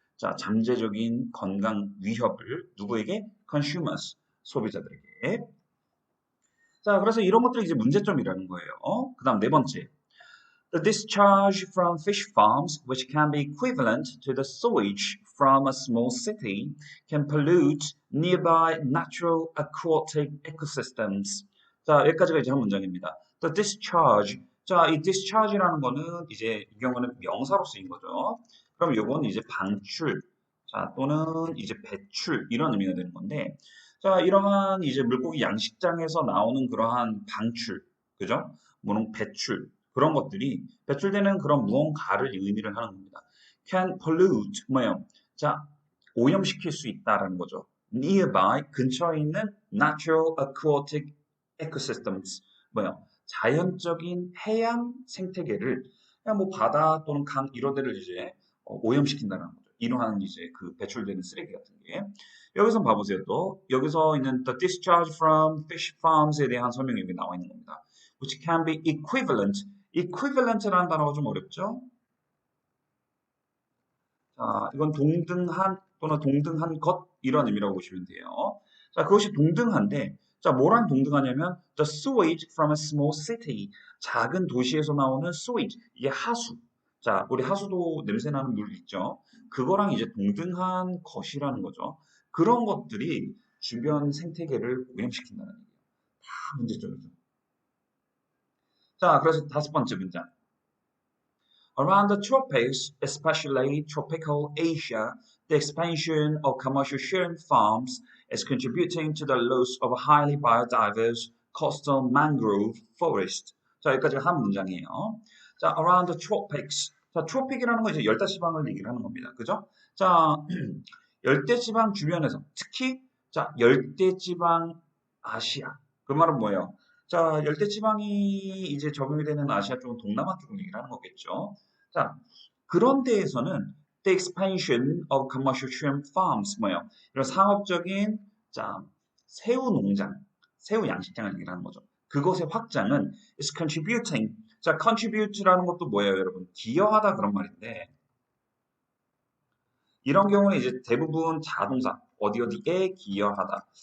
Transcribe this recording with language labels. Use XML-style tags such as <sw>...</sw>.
<ko>자, 잠재적인 건강 위협을 누구에게?</ko> <en>Consumers.</en> <ko>소비자들에게. 자, 그래서 이런 것들이 이제 문제점이라는 거예요. 그 다음 네 번째.</ko> <en>The discharge from fish farms, which can be equivalent to the sewage from a small city, can pollute nearby natural aquatic ecosystems.</en> <ko>자, 여기까지가 이제 한 문장입니다.</ko> <en>The discharge.</en> <ko>자, 이 discharge라는 거는 이제 이 경우는 명사로 쓰인 거죠. 그럼 요건 이제 방출, 자, 또는 이제 배출 이런 의미가 되는 건데, 자, 이러한 이제 물고기 양식장에서 나오는 그러한 방출, 그죠? 물론 배출 그런 것들이 배출되는 그런 무언가를 의미를 하는 겁니다.</ko> <en>Can pollute</en> <ko>뭐예요? 자, 오염시킬 수 있다라는 거죠.</ko> <en>Nearby</en> <ko>근처에 있는</ko> <en>natural aquatic ecosystems</en> <ko>뭐예요? 자연적인 해양 생태계를 그냥 뭐 바다 또는 강 이런 데를 이제 오염시킨다는 거죠. 이러한 이제 그 배출되는 쓰레기 같은 게 여기서 봐보세요. 또 여기서 있는</ko> <en>the discharge from fish farms</en> <ko>에 대한 설명이 여기 나와 있는 겁니다.</ko> <en>which can be equivalent.</en> <ko>equivalent라는 단어가 좀 어렵죠? 자, 이건 동등한 또는 동등한 것 이런 의미라고 보시면 돼요. 자, 그것이 동등한데 자, 뭐랑 동등하냐면</ko> <en>the sewage from a small city.</en> <ko>작은 도시에서 나오는 sewage. 이게 하수. 자, 우리 하수도 냄새 나는 물 있죠? 그거랑 이제 동등한 것이라는 거죠. 그런 것들이 주변 생태계를 오염시킨다는 얘기예요. 다 문제점이죠. 자, 그래서 다섯 번째 문장.</ko> <en>Around the tropics, especially tropical Asia, the expansion of commercial shrimp farms is contributing to the loss of a highly biodiverse coastal mangrove forest.</en> <ko>자, 여기까지가 한 문장이에요.</ko> <en>자, around the tropics.</en> <ko>자, 트로픽이라는 건 이제 열대지방을 얘기를 하는 겁니다. 그죠? 자, 열대지방 주변에서 특히 자, 열대지방 아시아. 그 말은 뭐예요? 자, 열대지방이 이제 적용이 되는 아시아 쪽은 동남아 쪽을 얘기를 하는 거겠죠. 자, 그런 데에서는</ko> <en>the expansion of commercial shrimp farms</en> <ko>뭐예요? 이런 상업적인 자, 새우 농장, 새우 양식장을 얘기를 하는 거죠. 그것의 확장은</ko> <en>is contributing.</en> <ko>자, contribute라는 것도 뭐예요, 여러분? 기여하다 그런 말인데 이런 경우는 이제 대부분 자동사 어디 어디에 기여하다.</ko>